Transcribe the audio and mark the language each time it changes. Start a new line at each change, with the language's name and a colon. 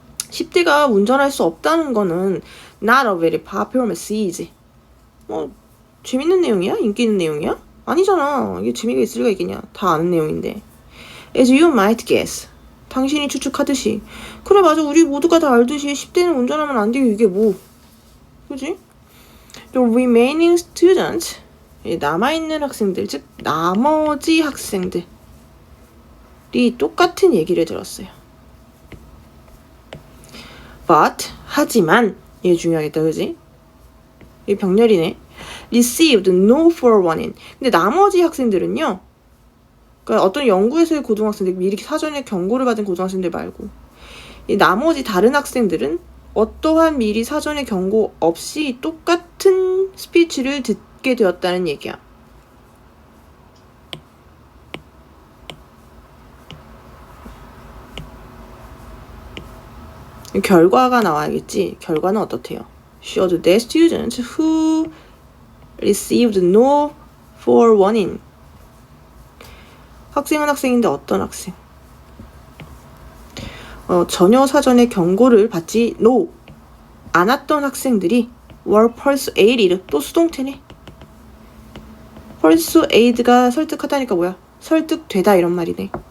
Korean: 10대가 운전할 수 없다는 거는
English: not a very popular message.
Korean: 재밌는 내용이야? 인기 있는 내용이야? 아니잖아. 이게 재미가 있을 리가 있겠냐. 다 아는 내용인데.
English: As you might guess.
Korean: 당신이 추측하듯이. 그래, 맞아. 우리 모두가 다 알듯이 10대는 운전하면 안 돼요. 이게 뭐. 그지?
English: The remaining students.
Korean: 남아있는 학생들, 즉 나머지 학생들이 똑같은 얘기를 들었어요. But, 하지만, 이게 중요하겠다, 그지? 이게 병렬이네.
English: Received no forewarning.
Korean: 근데 나머지 학생들은요, 그러니까 어떤 연구에서의 고등학생들, 미리 사전에 경고를 받은 고등학생들 말고, 이 나머지 다른 학생들은 어떠한 미리 사전에 경고 없이 똑같은 스피치를 듣게 되었다는 얘기야. 결과가 나와야겠지. 결과는 어떻대요?
English: Showed that students who received no forewarning.
Korean: 학생은 학생인데 어떤 학생? 전혀 사전에 경고를 받지 않았던 학생들이
English: were persuaded.
Korean: 또 수동태네. persuade가 설득하다니까 뭐야? 설득되다 이런 말이네.